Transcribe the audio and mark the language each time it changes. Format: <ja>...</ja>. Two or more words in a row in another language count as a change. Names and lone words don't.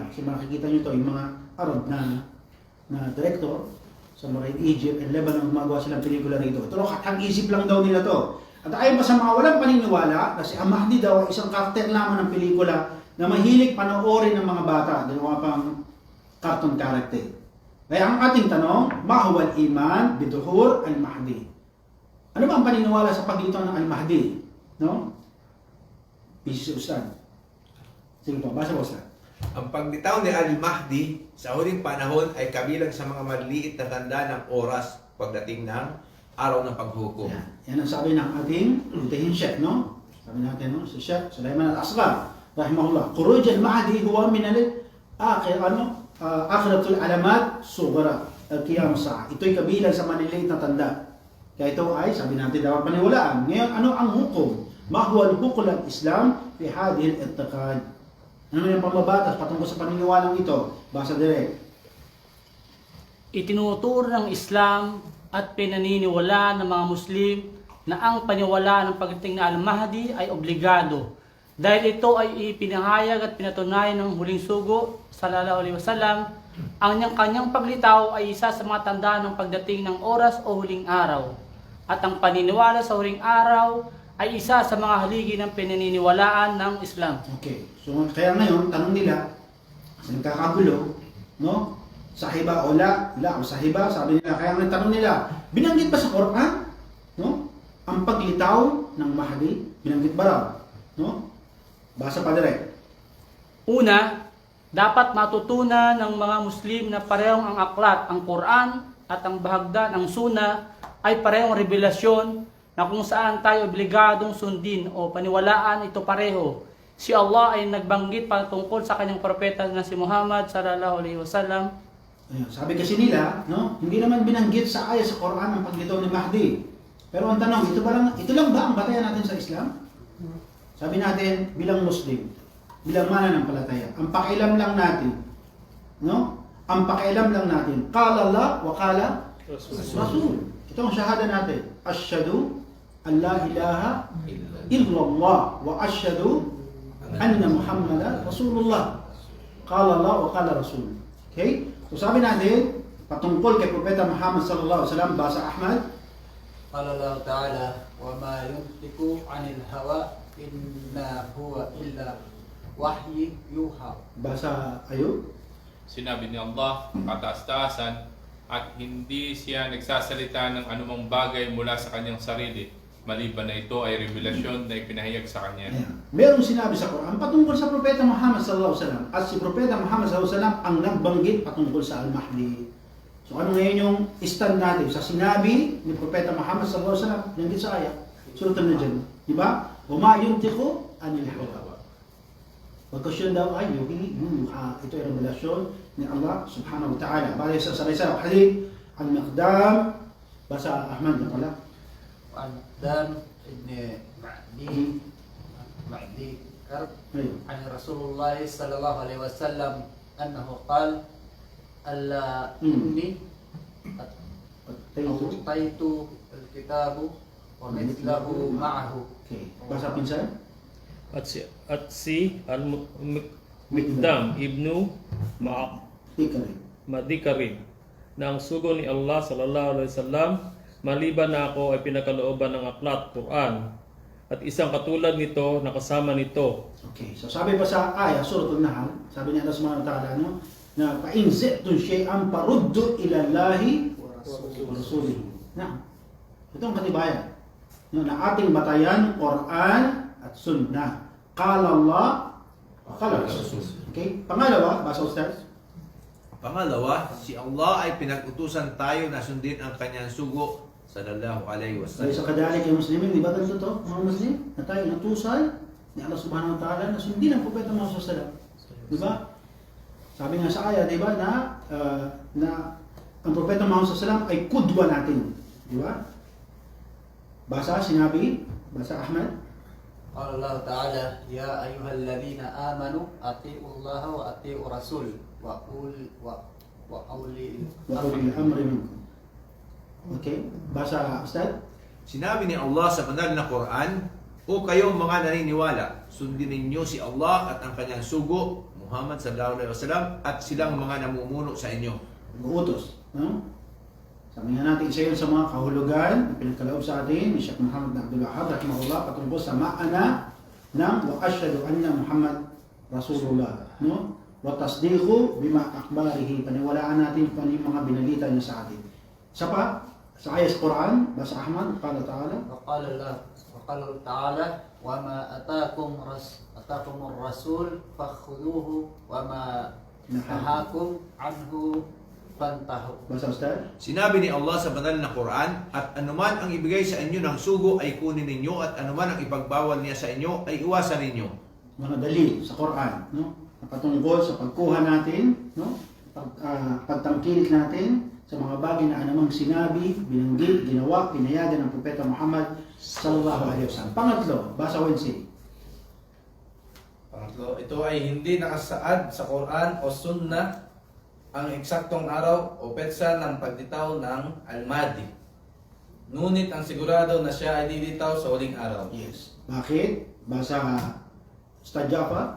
<tl>Kasi makikita nyo ito, yung mga Arab na direktor sa mga Egypt and Lebanon, gumagawa silang pelikula rito. Ito kathang isip lang daw nila to. At ayon pa sa mga walang paniniwala, kasi ang Mahdi daw ay isang karakter lamang ng pelikula na mahilig panoorin ng mga bata, dalawa pang</tl> <en>cartoon character.</en> <tl>Kaya ang ating tanong,</tl> <ar>ما هو الإيمان بظهور المهدي.</ar> <tl>Ano ba ang paniniwala sa paglitaw ng al-Mahdi? No? Busy si Ustad. Sige po, basa po Ustad. Ang paglitaw ni Al-Mahdi sa huling panahon ay kabilang sa mga maliliit na tanda ng oras pagdating ng araw ng paghukom. Yan ang sabi ng ating lutihin Sheikh, no? Sabi natin, no?</tl> <ar>Si Sheikh Sulaiman Al-Asghar, rahimahullah. خروج المهدي هو من آخر العلامات الصغرى للساعة.</ar> <tl>Ito'y kabilang sa maliliit na tanda. Kaya ito ay, sabi natin, dapat paniwalaan. Ngayon, ano ang hukom?</tl> <ar>ما هو حكم الإسلام في هذا الاعتقاد.</ar> <tl>Ano yung pambabatas patungkol sa paniniwalang ito? Basa direct. Itinuturo ng Islam at pinaniniwala ng mga Muslim na ang paniwala ng pagdating na Al-Mahdi ay obligado dahil ito ay ipinahayag at pinatunayan ng huling sugo</tl> <ar>صلى الله عليه وسلم.</ar> <tl>Ang kanyang paglitaw ay isa sa mga tanda ng pagdating ng oras o huling araw, at ang paniniwala sa huling araw ay isa sa mga haligi ng pinaniniwalaan ng Islam. Okay. So kaya ngayon, tanong nila, kasi nagkakagulo, no?</tl> <ar>صحيحة أو لا أو صحيحة,</ar> <tl>sabi nila. Kaya ang tanong nila, binanggit ba sa Quran, no? Ang paglitaw ng Mahdi, binanggit ba raw? No? Basa pa direct. Una, dapat matutunan ng mga Muslim na parehong ang aklat, ang Quran at ang bahagdan, ang Sunnah ay parehong revelasyon na kung saan tayo obligadong sundin o paniwalaan ito pareho. Si Allah ay nagbanggit patungkol sa kanyang propeta na si Muhammad</tl> <ar>صلى الله عليه وسلم.</ar> <tl>Ayun, sabi kasi nila, no, hindi naman binanggit sa ayat sa Quran ang paglitaw ni Mahdi. Pero ang tanong, ito lang ba ang batayan natin sa Islam? Sabi natin, bilang Muslim, bilang mananampalataya, ang pakialam lang natin, no? Ang pakialam lang natin,</tl> <ar>قال الله وقال الرسول.</ar> <tl>Ito ang shahada natin.</tl> <ar>أشهد أن لا إله إلا الله وأشهد أن محمدا رسول الله. قال الله وقال الرسول.</ar> <tl>Okay? So sabi natin, patungkol kay Propeta Muhammad</tl> <ar>صلى الله عليه وسلم,</ar> <tl>basa Ahmad.</tl> <ar>قال الله تعالى وما ينطق عن الهوى إن هو إلا وحي يوحى.</ar> <tl>Basa Ayub. Sinabi ni Allah, kataas-taasan, at hindi siya nagsasalita ng anumang bagay mula sa kanyang sarili, maliban na ito ay revelasyon na ipinahayag sa kanya. Ayan. Merong sinabi sa Quran patungkol sa Propeta Muhammad</tl> <ar>صلى الله عليه وسلم</ar> <tl>at si Propeta Muhammad</tl> <ar>صلى الله عليه وسلم</ar> <tl>ang nagbanggit patungkol sa Al-Mahdi. So ano ngayon yung stand natin sa sinabi ni Propeta Muhammad</tl> <ar>صلى الله عليه وسلم</ar> <tl>yung sa ayat surah An-Najm, di ba?</tl> <ar>وما ينطق عن الهوى.</ar> <tl>Pagkasyon daw ay ito ay revelasyon ni Allah</tl> <ar>سبحانه وتعالى.</ar> <tl>Bali sa sarisa hadith al-Miqdam basa Ahmad na pala.</tl> <ar>وعن مقدام ابن معدي كرب</ar> <tl>Ayun.</tl> <ar>عن رسول الله صلى الله عليه وسلم أنه قال ألا إني</ar> <tl>Tayo.</tl> <ar>أعطيت الكتاب ومثله معه.</ar> <tl>Okay. Basa pinsan. At si Al-Mikdam ibnu Ikari. Madikarin na ang sugo ni Allah</tl> <ar>صلى الله عليه وسلم</ar> <tl>maliban na ako ay pinakalooban ng aklat Quran at isang katulad nito na kasama nito. Okay. So sabi pa sa ayah surah An-Nahl, sabi ni Allah</tl> <ar>سبحانه وتعالى</ar> <tl>no, na</tl> <ar>فإن تنازعتم شيئا فردوه إلى الله ورسوله.</ar> <tl>Na. Ito ang katibayan. No, na ating batayan Quran at Sunnah.</tl> <ar>قال الله، قال الرسول.</ar> <tl>Okay? Pangalawa, basa Ustaz. Pangalawa, si Allah ay pinag-utusan tayo na sundin ang kanyang sugo</tl> <ar>صلى الله عليه</ar> <tl>So, wasallam. sa kadalik kay Muslimin, di ba ganito to, mga Muslim? Na tayo natusan ni Allah</tl> <ar>سبحانه وتعالى</ar> <tl>na sundin ang Propeta Muhammad</tl> <ar>صلى الله عليه وسلم.</ar> <tl>Di ba? Sabi nga sa ayat, di ba, na ang Propeta Muhammad</tl> <ar>صلى الله عليه وسلم</ar> <tl>ay kudwa natin. Di ba? Basa, sinabi, basa Ahmad.</tl> <ar>قال الله تعالى يا أيها الذين آمنوا أطيعوا الله وأطيعوا الرسول وأولي وأولي الأمر منكم.</ar> <tl>Okay? Basa, Ustaz. Sinabi ni Allah sa banal na Quran, o kayong mga naniniwala, sundin ninyo si Allah at ang kanyang sugo,</tl> <ar>محمد صلى الله عليه وسلم,</ar> <tl>at silang mga namumuno sa inyo. Utos. No? Sabi nga natin, isa yun sa mga kahulugan na pinagkaloob sa atin ni Sheikh Muhammad bin Abdul Wahhab rahimahullah patungkol sa ma'ana ng</tl> <ar>وأشهد أن محمدا رسول الله,</ar> <tl>no?</tl> <ar>وتصديقه بما أخبر,</ar> <tl>paniwalaan natin kung ano yung mga binalita niya sa atin. Isa pa, sa ayat Quran, basa Ahmad,</tl> <ar>قال تعالى, وقال الله تعالى وما أتاكم الرسول فخذوه وما نهاكم عنه فانتهوا.</ar> <tl>basa Ustaz. Sinabi ni Allah sa banal na Quran, at anuman ang ibigay sa inyo ng sugo ay kunin ninyo, at anuman ang ipagbawal niya sa inyo ay iwasan ninyo. Mga dalil sa Quran, no? Na patungkol sa pagkuha natin, no? Pagtangkilik natin sa mga bagay na anumang sinabi, binanggit, ginawa, pinayagan ng Propeta Muhammad</tl> <ar>صلى الله عليه وسلم.</ar> <tl>Pangatlo, basa Wednesday. Pangatlo, ito ay hindi nakasaad sa Quran o Sunnah ang eksaktong araw o petsa ng pagditaw ng Al-Mahdi. Ngunit ang sigurado na siya ay diditaw sa huling araw. Yes. Bakit? Basa Ustad Jafar.</tl>